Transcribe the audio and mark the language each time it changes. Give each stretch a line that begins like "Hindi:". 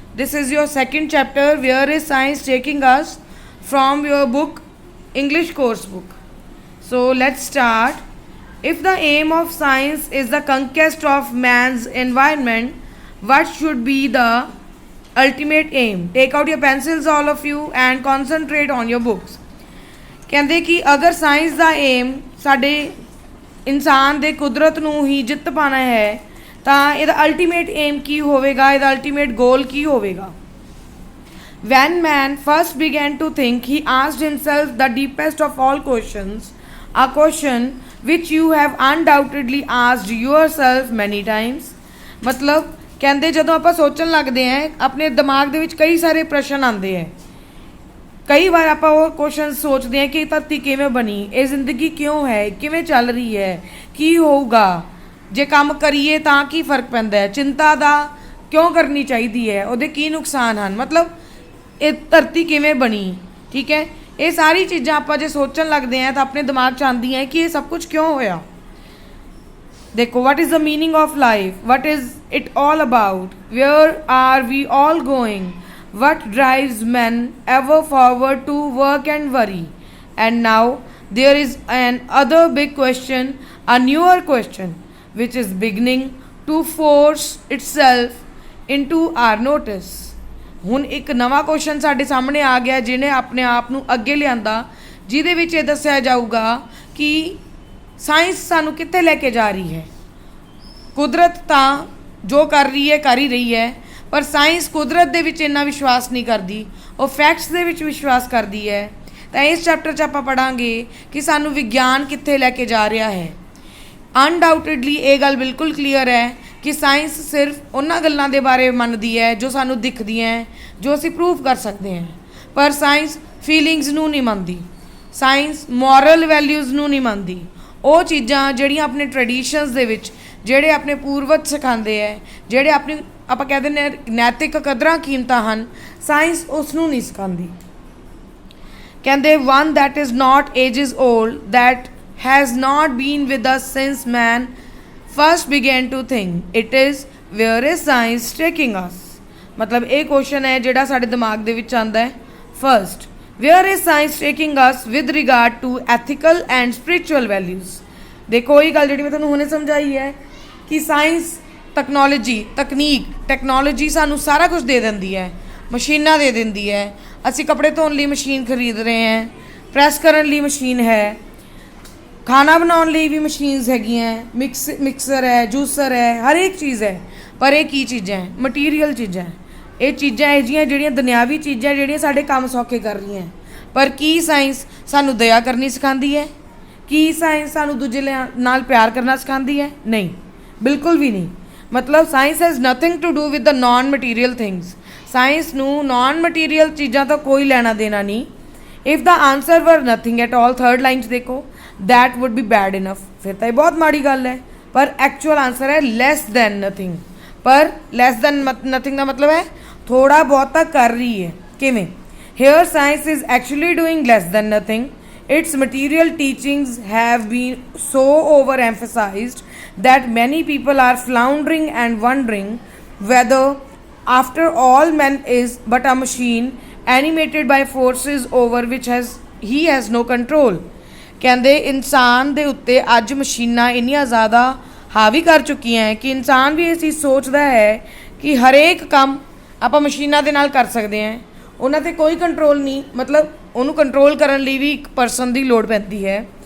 English: This is your second chapter, Where is Science Taking Us, from your book, English course book. So let's start. If the aim of science is the conquest of man's environment, what should be the ultimate aim? Take out your pencils, all of you, and concentrate on your books.
Punjabi: ਕਹਿੰਦੇ ਕਿ ਅਗਰ science ਦਾ aim ਸਾਡੇ ਇਨਸਾਨ ਦੇ ਕੁਦਰਤ ਨੂੰ ਹੀ ਜਿੱਤ ਪਾਣਾ ਹੈ ਤਾਂ ਇਹਦਾ ਅਲਟੀਮੇਟ ਏਮ ਕੀ ਹੋਵੇਗਾ, ਇਹਦਾ ਅਲਟੀਮੇਟ ਗੋਲ ਕੀ ਹੋਵੇਗਾ?
English: When man first began to think, he asked himself the deepest of all questions, a question which you have undoubtedly asked yourself many times.
Punjabi: ਮਤਲਬ ਕਹਿੰਦੇ ਜਦੋਂ ਆਪਾਂ ਸੋਚਣ ਲੱਗਦੇ ਹਾਂ ਆਪਣੇ ਦਿਮਾਗ ਦੇ ਵਿੱਚ ਕਈ ਸਾਰੇ ਪ੍ਰਸ਼ਨ ਆਉਂਦੇ ਹੈ। ਕਈ ਵਾਰ ਆਪਾਂ ਉਹ ਕੁਐਸਚਨ ਸੋਚਦੇ ਹਾਂ ਕਿ ਧਰਤੀ ਕਿਵੇਂ ਬਣੀ, ਇਹ ਜ਼ਿੰਦਗੀ ਕਿਉਂ ਹੈ, ਕਿਵੇਂ ਚੱਲ ਰਹੀ ਹੈ, ਕੀ ਹੋਊਗਾ, ਜੇ ਕੰਮ ਕਰੀਏ ਤਾਂ ਕੀ ਫਰਕ ਪੈਂਦਾ ਹੈ, ਚਿੰਤਾ ਦਾ ਕਿਉਂ ਕਰਨੀ ਚਾਹੀਦੀ ਹੈ, ਉਹਦੇ ਕੀ ਨੁਕਸਾਨ ਹਨ, ਮਤਲਬ ਇਹ ਧਰਤੀ ਕਿਵੇਂ ਬਣੀ। ਠੀਕ ਹੈ, ਇਹ ਸਾਰੀ ਚੀਜ਼ਾਂ ਆਪਾਂ ਜੇ ਸੋਚਣ ਲੱਗਦੇ ਹਾਂ ਤਾਂ ਆਪਣੇ ਦਿਮਾਗ 'ਚ ਆਉਂਦੀਆਂ ਕਿ ਇਹ ਸਭ ਕੁਝ ਕਿਉਂ ਹੋਇਆ। ਦੇਖੋ,
English: what is the meaning of life, what is it all about, where are we all going, what drives men ever forward to work and worry. And now there is an other big question, a newer question, which is beginning to force itself into our notice.
Punjabi: ਹੁਣ ਇੱਕ ਨਵਾਂ question ਸਾਡੇ ਸਾਹਮਣੇ ਆ ਗਿਆ ਜਿਹਨੇ ਆਪਣੇ ਆਪ ਨੂੰ ਅੱਗੇ ਲਿਆਂਦਾ, ਜਿਹਦੇ ਵਿੱਚ ਇਹ ਦੱਸਿਆ ਜਾਊਗਾ ਕਿ ਸਾਇੰਸ ਸਾਨੂੰ ਕਿੱਥੇ ਲੈ ਕੇ ਜਾ ਰਹੀ ਹੈ। ਕੁਦਰਤ ਤਾਂ ਜੋ ਕਰ ਹੀ ਰਹੀ ਹੈ, ਪਰ ਸਾਇੰਸ ਕੁਦਰਤ ਦੇ ਵਿੱਚ ਇੰਨਾ ਵਿਸ਼ਵਾਸ ਨਹੀਂ ਕਰਦੀ, ਉਹ ਫੈਕਟਸ ਦੇ ਵਿੱਚ ਵਿਸ਼ਵਾਸ ਕਰਦੀ ਹੈ। ਤਾਂ ਇਸ ਚੈਪਟਰ 'ਚ ਆਪਾਂ ਪੜ੍ਹਾਂਗੇ ਕਿ ਸਾਨੂੰ ਵਿਗਿਆਨ ਕਿੱਥੇ ਲੈ ਕੇ ਜਾ ਰਿਹਾ ਹੈ। ਅਨਡਾਊਟਡਲੀ ਇਹ ਗੱਲ ਬਿਲਕੁਲ ਕਲੀਅਰ ਹੈ ਕਿ ਸਾਇੰਸ ਸਿਰਫ ਉਹਨਾਂ ਗੱਲਾਂ ਦੇ ਬਾਰੇ ਮੰਨਦੀ ਹੈ ਜੋ ਸਾਨੂੰ ਦਿਖਦੀਆਂ, ਜੋ ਅਸੀਂ ਪ੍ਰੂਵ ਕਰ ਸਕਦੇ ਹਾਂ, ਪਰ ਸਾਇੰਸ ਫੀਲਿੰਗਸ ਨੂੰ ਨਹੀਂ ਮੰਨਦੀ, ਸਾਇੰਸ ਮੋਰਲ ਵੈਲਿਊਜ਼ ਨੂੰ ਨਹੀਂ ਮੰਨਦੀ। ਉਹ ਚੀਜ਼ਾਂ ਜਿਹੜੀਆਂ ਆਪਣੇ ਟ੍ਰੈਡੀਸ਼ਨਸ ਦੇ ਵਿੱਚ ਜਿਹੜੇ ਆਪਣੇ ਪੂਰਵਜ ਸਿਖਾਉਂਦੇ ਹੈ, ਜਿਹੜੇ ਆਪਣੀ ਆਪਾਂ ਕਹਿ ਦਿੰਦੇ ਹਾਂ ਨੈਤਿਕ ਕਦਰਾਂ ਕੀਮਤਾਂ ਹਨ, ਸਾਇੰਸ ਉਸ ਨੂੰ ਨਹੀਂ ਸਿਖਾਉਂਦੀ। ਕਹਿੰਦੇ
English: one that is not ages old, that has not been with us since man first began to think, it is where is science taking us।
Punjabi: ਮਤਲਬ ਇਹ ਕੁਐਸਚਨ ਹੈ ਜਿਹੜਾ ਸਾਡੇ ਦਿਮਾਗ ਦੇ ਵਿੱਚ ਆਉਂਦਾ ਹੈ।
English: First, where is science taking us with regard to ethical and spiritual values।
Punjabi: ਦੇਖੋ ਇਹ ਗੱਲ ਜਿਹੜੀ ਮੈਂ ਤੁਹਾਨੂੰ ਹੁਣੇ ਸਮਝਾਈ ਹੈ ਕਿ ਸਾਇੰਸ ਟੈਕਨੋਲੋਜੀ ਸਾਨੂੰ ਸਾਰਾ ਕੁਝ ਦੇ ਦਿੰਦੀ ਹੈ, ਮਸ਼ੀਨਾਂ ਦੇ ਦਿੰਦੀ ਹੈ। ਅਸੀਂ ਕੱਪੜੇ ਧੋਣ ਲਈ ਮਸ਼ੀਨ ਖਰੀਦ ਰਹੇ ਹਾਂ, ਪ੍ਰੈਸ ਕਰਨ ਲਈ ਮਸ਼ੀਨ ਹੈ, ਖਾਣਾ ਬਣਾਉਣ ਲਈ ਵੀ ਮਸ਼ੀਨਸ ਹੈਗੀਆਂ, ਮਿਕਸਰ ਹੈ, ਜੂਸਰ ਹੈ, ਹਰ ਇੱਕ ਚੀਜ਼ ਹੈ। ਪਰ ਇਹ ਕੀ ਚੀਜ਼ਾਂ ਹੈ? ਮਟੀਰੀਅਲ ਚੀਜ਼ਾਂ। ਇਹ ਚੀਜ਼ਾਂ ਇਹੋ ਜਿਹੀਆਂ ਜਿਹੜੀਆਂ ਦੁਨਿਆਵੀ ਚੀਜ਼ਾਂ ਜਿਹੜੀਆਂ ਸਾਡੇ ਕੰਮ ਸੌਖੇ ਕਰ ਰਹੀਆਂ, ਪਰ ਕੀ ਸਾਇੰਸ ਸਾਨੂੰ ਦਇਆ ਕਰਨੀ ਸਿਖਾਉਂਦੀ ਹੈ? ਕੀ ਸਾਇੰਸ ਸਾਨੂੰ ਦੂਜੇ ਨਾਲ ਪਿਆਰ ਕਰਨਾ ਸਿਖਾਉਂਦੀ ਹੈ? ਨਹੀਂ, ਬਿਲਕੁਲ ਵੀ ਨਹੀਂ। ਮਤਲਬ
English: Science has nothing to do with the non material things.
Punjabi: Science ਨੂੰ ਨਾਨ ਮਟੀਰੀਅਲ ਚੀਜ਼ਾਂ ਤੋਂ ਕੋਈ ਲੈਣਾ ਦੇਣਾ ਨਹੀਂ।
English: if the answer were nothing at all, third line
Punjabi: 'ਚ ਦੇਖੋ,
English: That would be bad enough.
Punjabi: ਫਿਰ ਤਾਂ ਇਹ ਬਹੁਤ ਮਾੜੀ ਗੱਲ ਹੈ, ਪਰ
English: actual answer
Punjabi: ਹੈ
English: Less than nothing.
Punjabi: ਪਰ
English: less than nothing
Punjabi: ਦਾ ਮਤਲਬ ਹੈ ਥੋੜ੍ਹਾ ਬਹੁਤਾ ਕਰ ਰਹੀ ਹੈ। ਕਿਵੇਂ?
English: Here science is actually doing less than nothing. Its material teachings have been so overemphasized that many people are floundering and wondering whether, after all, man is but a machine animated by forces over which he has no control।
Punjabi: ਕਹਿੰਦੇ ਇਨਸਾਨ ਦੇ ਉੱਤੇ ਅੱਜ ਮਸ਼ੀਨਾਂ ਇੰਨੀਆਂ ਜ਼ਿਆਦਾ ਹਾਵੀ ਕਰ ਚੁੱਕੀਆਂ ਕਿ ਇਨਸਾਨ ਵੀ ਇਹ ਚੀਜ਼ ਸੋਚਦਾ ਹੈ ਕਿ ਹਰੇਕ ਕੰਮ ਆਪਾਂ ਮਸ਼ੀਨਾਂ ਦੇ ਨਾਲ ਕਰ ਸਕਦੇ ਹਾਂ, ਉਹਨਾਂ 'ਤੇ ਕੋਈ ਕੰਟਰੋਲ ਨਹੀਂ। ਮਤਲਬ ਉਹਨੂੰ ਕੰਟਰੋਲ ਕਰਨ ਲਈ ਵੀ ਇੱਕ ਪਰਸਨ ਦੀ ਲੋੜ ਪੈਂਦੀ ਹੈ।